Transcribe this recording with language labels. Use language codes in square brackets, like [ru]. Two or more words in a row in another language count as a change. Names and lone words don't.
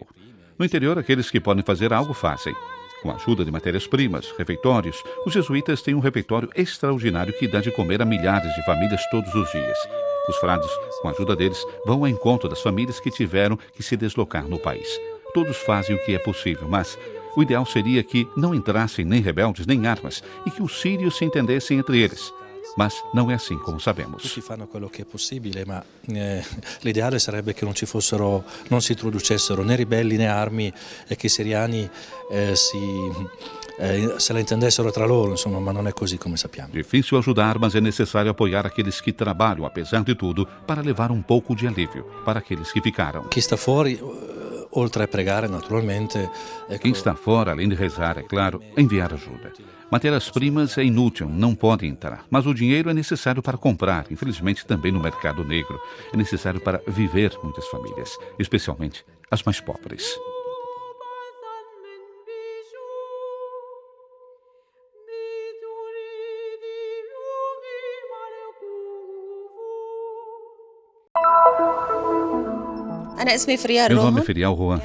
[pt] No interior, aqueles que podem fazer algo fazem. Com a ajuda de matérias-primas, refeitórios, os jesuítas têm um refeitório extraordinário que dá de comer a milhares de famílias todos os dias. Os frades, com a ajuda deles, vão ao encontro das famílias que tiveram que se deslocar no país. Todos fazem o que é possível, mas o ideal seria que não entrassem nem rebeldes nem armas e que os sírios se entendessem entre eles. Mas não é assim como sabemos. [it] Tutti fanno quello che è possibile, ma l'ideale sarebbe che non si introducessero né ribelli né armi e che i siriani se la intendessero tra loro, insomma, ma non è così come sappiamo. [pt] Difícil ajudar, mas é necessário apoiar aqueles que trabalham, apesar de tudo, para levar um pouco de alívio para aqueles que ficaram. [it] Chi sta fuori, oltre a pregare, naturalmente... [pt] Quem está fora, além de rezar, é claro, enviar ajuda. Matérias-primas é inútil, não podem entrar. Mas o dinheiro é necessário para comprar, infelizmente também no mercado negro. É necessário para viver muitas famílias, especialmente as mais pobres. Meu nome é Ferial Juan.